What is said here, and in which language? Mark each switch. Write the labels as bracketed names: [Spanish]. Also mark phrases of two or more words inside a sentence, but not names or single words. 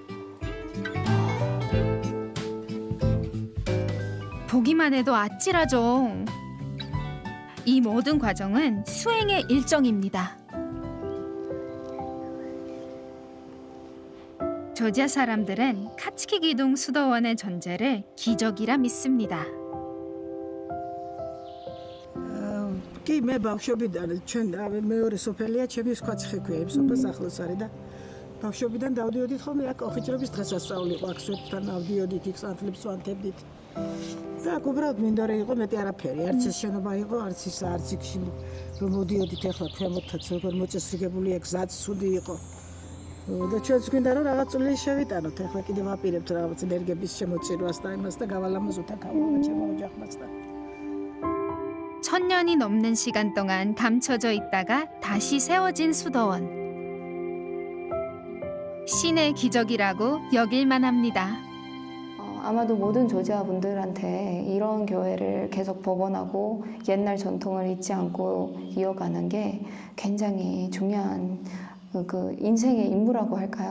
[Korean] 보기만 해도 아찔하죠. 이 모든 과정은 수행의 일정입니다. 조지아 사람들은 카츠키 기둥 수도원의 존재를 기적이라 믿습니다. [Georgian] კი მე ბავშვობიდან ჩვენ მეორე სოფელია ჩემი სხვა ცხექვია იმ სოფელს ახლოს არის და ბავშვობიდან დავდიოდით ხოლმე აქ ოხიჭრების დღესასწაული იყო აქ სვეტთან ავდიოდით იქ სანთლებს ვანთებდით და უბრალოდ მინდა რომ იყო მეტი არაფერი, არც ეს შენობა იყო, არც ის არც იქში რომ მოდიოდით ახლა ქვემოთაც როგორ მოწესრიგებულია, გზაც ცუდი იყო. და ჩვენც გვინდა რომ რაღაც წვლილი შევიტანოთ, ახლა კიდევ ვაპირებთ რაღაც ენერგების შემოწირვას და იმას და გავალამაზოთ აქავა ჩემო ოჯახმაც და. [Korean] 천년이 넘는 시간 동안 감춰져 있다가 다시 세워진 수도원. 신의 기적이라고 여길만 합니다. 아마도 모든 조지아 분들한테 이런 교회를 계속 복원하고 옛날 전통을 잊지 않고 이어가는 게 굉장히 중요한 그 인생의 임무라고 할까요?